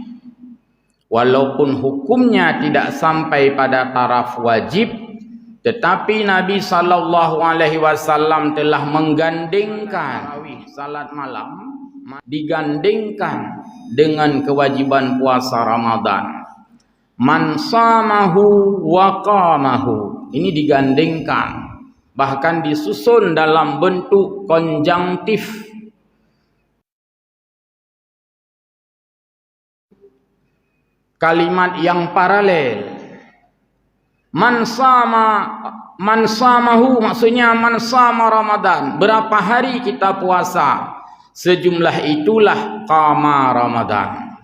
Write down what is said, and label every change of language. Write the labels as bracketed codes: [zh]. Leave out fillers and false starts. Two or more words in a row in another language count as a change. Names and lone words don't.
[id] Walaupun hukumnya tidak sampai pada taraf wajib, tetapi Nabi SAW telah menggandengkan salat malam, digandengkan dengan kewajiban puasa Ramadan. [ar] من صامه وقامه, [id] ini digandengkan, bahkan disusun dalam bentuk konjunktif. Kalimat yang paralel. [ar] من صامه [id] maksudnya [ar] من صام رمضان, [id] berapa hari kita puasa, sejumlah itulah [ar] قام رمضان.